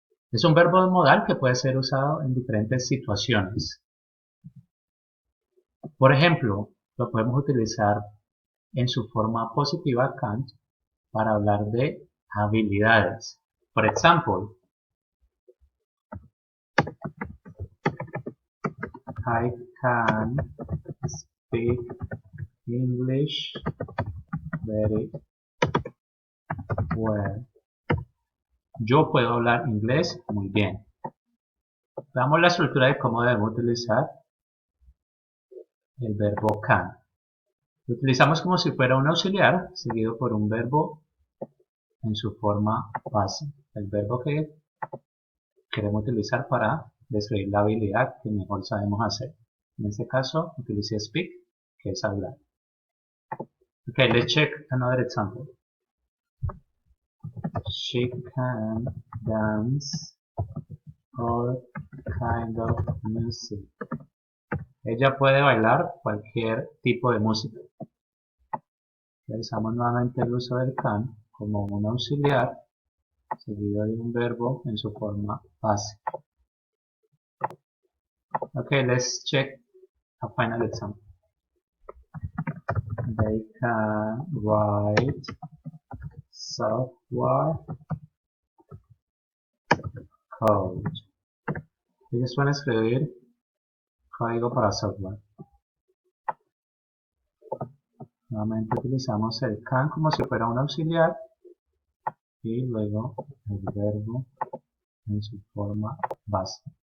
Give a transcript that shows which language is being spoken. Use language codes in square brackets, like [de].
[es] Es un verbo modal que puede ser usado en diferentes situaciones. Por ejemplo, lo podemos utilizar en su forma positiva can't para hablar de habilidades. Por ejemplo, [en] I can speak English very well. [es] Yo puedo hablar inglés muy bien. Veamos la estructura de cómo debemos utilizar el verbo can. Lo utilizamos como si fuera un auxiliar seguido por un verbo en su forma base. El verbo que queremos utilizar para describir la habilidad que mejor sabemos hacer. En este caso, utilicé speak, que es hablar. [en] Okay, let's check another example. She can dance all kind of music. [es] Ella puede bailar cualquier tipo de música. Realizamos nuevamente el uso del can como un auxiliar seguido de un verbo en su forma base. [en] Okay, let's check a final example. They can write software code. [es] Ellos pueden escribir código para software. Nuevamente utilizamos el can como si fuera un auxiliar y luego el verbo en su forma base.